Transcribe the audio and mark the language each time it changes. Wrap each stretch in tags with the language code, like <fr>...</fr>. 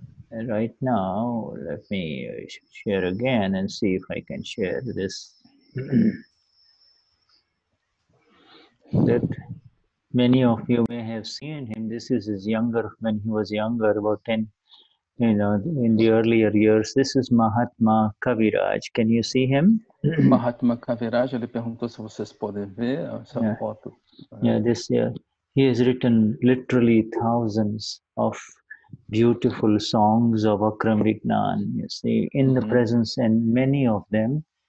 <en>And right now, let me share again and see if I can share this. That many of you may have seen him. This is when he was younger, about 10, in the earlier years. This is Mahatma Kaviraj. Can you see him?</en> <pt>Mahatma Kaviraj, ele perguntou se vocês podem ver essa foto.</pt> <en>He has written literally thousands of beautiful songs of Akram Vignan, you see, in the presence, and many of them.</en>